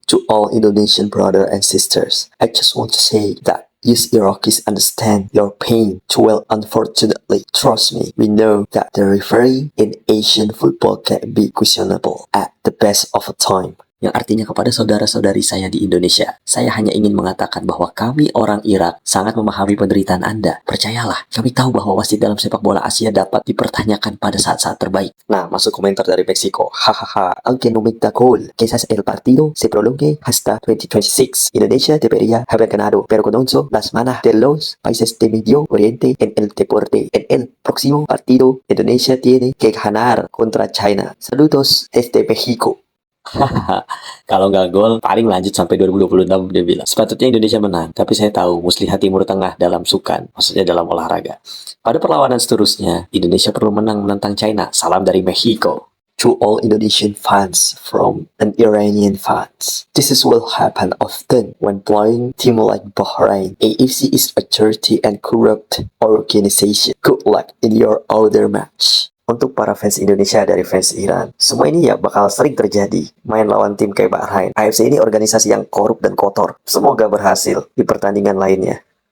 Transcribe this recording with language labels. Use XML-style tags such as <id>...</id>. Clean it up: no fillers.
<en>To all Indonesian brothers and sisters, I just want to say that yes, Iraqis understand your pain too well. Unfortunately, trust me, we know that the referee in Asian football can be questionable at the best of a time.</en> <id>Yang artinya kepada saudara-saudari saya di Indonesia, saya hanya ingin mengatakan bahwa kami orang Irak sangat memahami penderitaan Anda. Percayalah, kami tahu bahwa wasit dalam sepak bola Asia dapat dipertanyakan pada saat-saat terbaik. Nah, masuk komentar dari Meksiko.</id> <es>Hahaha, aunque no meta gol, quizás el partido se prolongue hasta 2026. Indonesia debería haber ganado, pero conoce las manos de los países de Medio Oriente en el deporte. En el próximo partido, Indonesia tiene que ganar contra China. Saludos desde Mexico.</es> <id>Hahaha, kalau nggak gol paling lanjut sampai 2026, dia bilang.</id> <ms>Sepatutnya Indonesia menang, tapi saya tahu muslihat Timur Tengah dalam sukan,</ms> <id>maksudnya dalam olahraga.</id> <ms>Pada perlawanan seterusnya, Indonesia perlu menang menentang China. Salam dari Mexico.</ms> <en>To all Indonesian fans from an Iranian fans, this is will happen often when playing team like Bahrain. AFC is a dirty and corrupt organization. Good luck in your other match.</en> <id>Untuk para fans Indonesia dari fans Iran, semua ini ya bakal sering terjadi. Main lawan tim kayak Bahrain. AFC ini organisasi yang korup dan kotor. Semoga berhasil di pertandingan lainnya.</id>